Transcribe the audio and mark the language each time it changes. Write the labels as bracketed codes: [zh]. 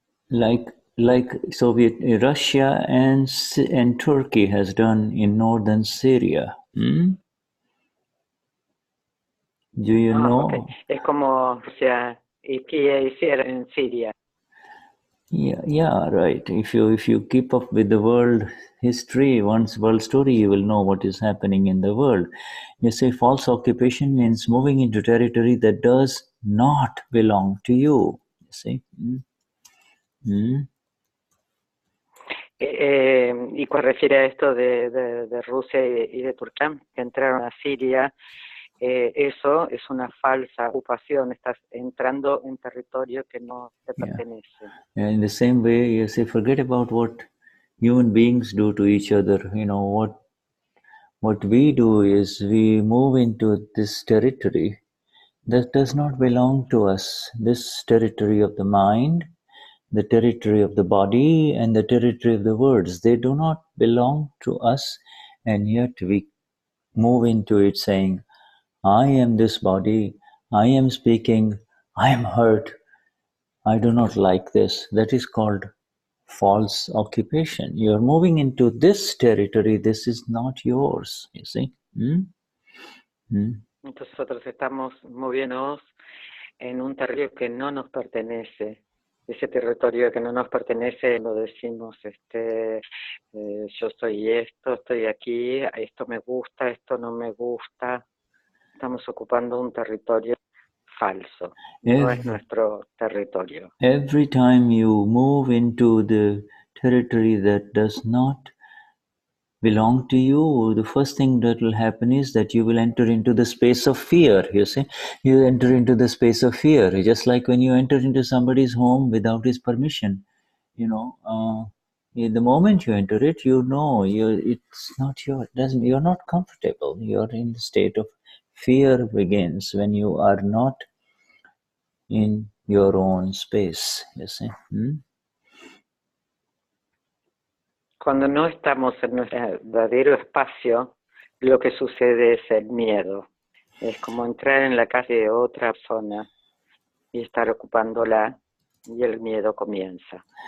[en] Like Soviet Russia and Turkey has done in northern Syria. Do you know? Okay. [es] Es como Rusia y que hicieron en Siria. [en] Yeah, right. If you keep up with the world history, one's world story, you will know what is happening in the world. You say false occupation means moving into territory that does not belong to you. You see? [es] Y cuando refiere a esto de Rusia y de Turquía, que entraron a Siria, eso es una falsa ocupación. Estás entrando en territorio que no te pertenece. [en] Yeah, in the same way, you say, forget about what human beings do to each other. You know, what we do is we move into this territory that does not belong to us. This territory of the mind, the territory of the body, and the territory of the words, they do not belong to us, and yet we move into it saying, I am this body, I am speaking, I am hurt, I do not like this. That is called false occupation. You are moving into this territory, this is not yours, you see. [es] Entonces nosotros estamos moviéndonos en un territorio que no nos pertenece. Ese territorio que no nos pertenece lo decimos, yo soy esto, estoy aquí, esto me gusta, esto no me gusta. estamos ocupando un territorio falso, no es nuestro territorio. [en] Every time you move into the territory that does not belong to you, the first thing that will happen is that you will enter into the space of fear. You see, you enter into the space of fear, just like when you enter into somebody's home without his permission. You know, the moment you enter it, you know it's not your. Doesn't you're not comfortable. You're in the state of fear begins when you are not in your own space. You see. [es] Cuando no estamos en nuestro verdadero espacio, lo que sucede es el miedo. Es como entrar en la casa de otra persona y estar ocupándola, y el miedo comienza.